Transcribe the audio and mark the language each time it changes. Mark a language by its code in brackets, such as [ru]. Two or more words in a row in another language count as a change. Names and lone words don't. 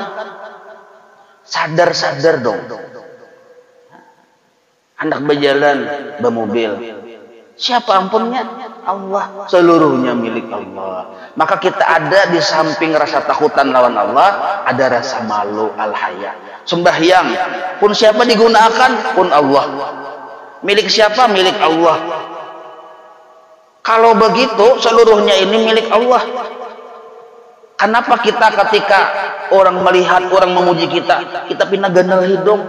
[id] Sadar-sadar dong. [bjn] Hendak berjalan bermobil, siapa ampunnya? [id] Allah. Seluruhnya milik Allah. Maka kita ada di samping rasa takutan lawan Allah, ada rasa malu al-haya. Sembahyang pun siapa digunakan? Pun Allah. Milik siapa? Milik Allah. Kalau begitu seluruhnya ini milik Allah. Kenapa kita ketika orang melihat, orang memuji kita pindah gandal hidung?